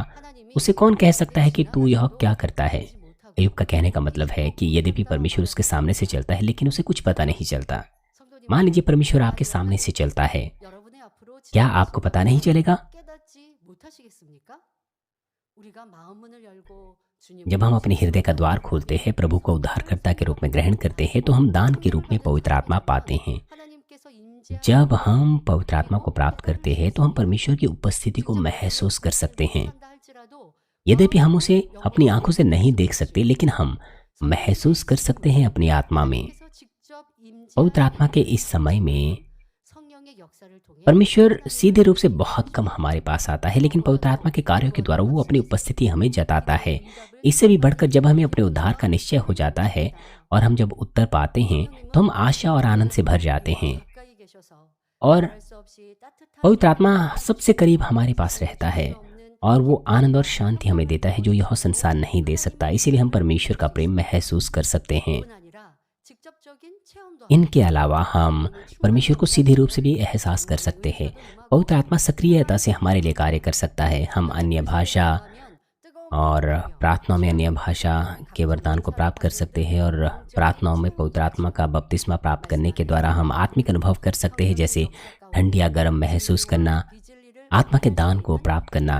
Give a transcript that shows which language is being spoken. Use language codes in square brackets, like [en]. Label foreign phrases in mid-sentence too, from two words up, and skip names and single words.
[hi] उसे कौन कह सकता है कि तू यह क्या करता है? अय्यूब का कहने का मतलब है कि यद्यपि परमेश्वर उसके सामने से चलता है लेकिन उसे कुछ पता नहीं चलता। मान लीजिए परमेश्वर आपके सामने से चलता है, क्या आपको पता नहीं चलेगा? [ko] 우리가 마음문을 열고 [hi] जब हम अपने हृदय का द्वार खोलते हैं, प्रभु को उद्धारकर्ता के रूप में ग्रहण करते हैं, तो हम दान के रूप में पवित्र आत्मा पाते हैं। [ko] 하나님께서 임재하는 [hi] जब हम पवित्र आत्मा को प्राप्त करते हैं तो हम परमेश्वर की उपस्थिति को महसूस कर सकते हैं। [ko] 한다 할지라도 [hi] यद्यपि हम उसे अपनी आंखों से नहीं देख सकते, लेकिन हम महसूस कर सकते हैं अपनी आत्मा में। [ko] 하나님께서 직접 [hi] पवित्र [ko] 임재하는 [hi] आत्मा के इस समय में [ko] 성령의 역사를 통해 [hi] परमेश्वर सीधे रूप से बहुत कम हमारे पास आता है, लेकिन पवित्र आत्मा के कार्यों के द्वारा वो अपनी उपस्थिति हमें जताता है। इससे भी बढ़कर जब हमें अपने उद्धार का निश्चय हो जाता है और हम जब उत्तर पाते हैं तो हम आशा और आनंद से भर जाते हैं, [ko] 가까이 계셔서 [hi] और [ko] 말할 수 없이 따뜻한 [hi] पवित्र आत्मा सबसे करीब हमारे पास रहता है और वो आनंद और शांति हमें देता है जो यह संसार नहीं दे सकता। इसीलिए हम परमेश्वर का प्रेम महसूस कर सकते हैं। [ko] 뿐 아니라 직접적인 체험도 [hi] इनके अलावा हम परमेश्वर को सीधे रूप से भी एहसास कर सकते हैं। पवित्र आत्मा सक्रियता से हमारे लिए कार्य कर सकता है। हम अन्य भाषा और प्रार्थनाओं में अन्य भाषा के वरदान को प्राप्त कर सकते हैं, और प्रार्थनाओं में पवित्र आत्मा का बपतिस्मा प्राप्त करने के द्वारा हम आत्मिक अनुभव कर सकते हैं, जैसे ठंड या गर्म महसूस करना, आत्मा के दान को प्राप्त करना।